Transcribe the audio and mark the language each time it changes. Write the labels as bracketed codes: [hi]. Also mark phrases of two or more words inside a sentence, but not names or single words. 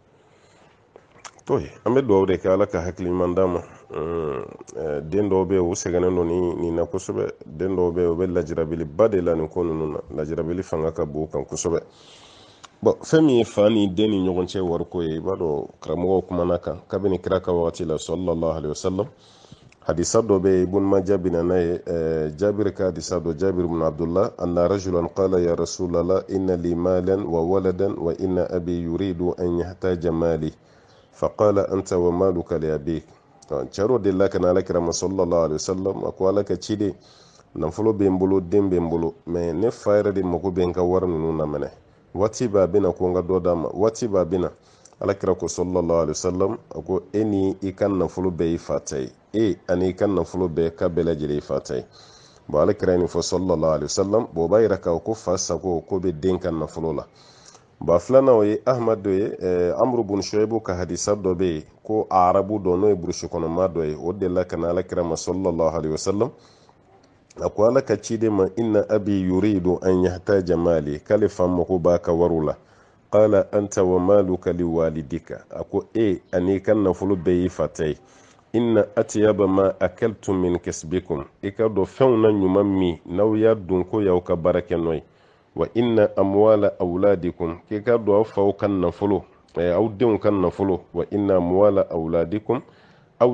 [bm] to an bɛ dugawu de kɛ ala ka hakili ɲuman d'a ma den dɔw bɛ yen u sɛgɛnnen don nin na kosɛbɛ den dɔw bɛ yen u bɛ lajirabiliba de la nin ko ninnu na lajirabili fanga ka bon kan kosɛbɛ fɛn min ye fa ni den ni ɲɔgɔn cɛ wariko ye i b'a dɔn karamɔgɔw kumana kan kabini kira ka wagati la [ar] صلى الله عليه وسلم [bm] hadisa dɔ bɛ yen ibn majah bɛ na n'a ye jabir ka hadisa dɔ jabir ibn abdullah [ar] أن رجلا قال يا رسول الله إن لي مالا وولدا وإن أبي يريد أن يجتاح مالي فقال أنت و مالك لأبيك [bm] caro de la kana ala kirama [ar] صلى الله عليه وسلم [bm] a ko ala ka ci de nafolo bɛ n bolo den bɛ n bolo mɛ ne fa yɛrɛ de mago bɛ n ka wari ninnu na minɛ waati b'a bɛna ko n ka dɔ d'a ma waati b'a bɛna ala kira ko [ar] صلى الله عليه وسلم [bm] a ko e ni i ka nafolo bɛɛ y'i fa ta ye ani i ka nafolo bɛɛ ka bɛɛ lajɛlen y'i fa ta ye ala kira nin fɔ [ar] صلى الله عليه وسلم [bm] o b'a yira k'a ko fa sago ko bɛ den ka nafolo la filanan o ye ahmad dɔ ye amru bun shuaibu ka hadisa dɔ bɛ yen ko arabu dɔ n'o ye burusi kɔnɔma dɔ ye o delila ka na ala kira ma [ar] صلى الله عليه وسلم [bm] a ko ala ka ciden ma [ar] إن أبي يريد أن يجتاح مالي [bm] k'ale fa mako b'a ka wariw la [ar] قال أنت ومالك لوالدك [bm] a ko ani ka nafolo bɛɛ y'i fa ta ye [ar] إن أطيب ما أكلتم من كسبكم [bm] i ka dɔn fɛnw na ɲuman min n'aw y'a dun ko y'aw ka baara kɛ n'o ye [ar] وإن أموال أولادكم [bm] k'i ka dɔn aw faw ka nafolo aw denw ka nafolo [ar] وإن أموال أولادكم [bm] aw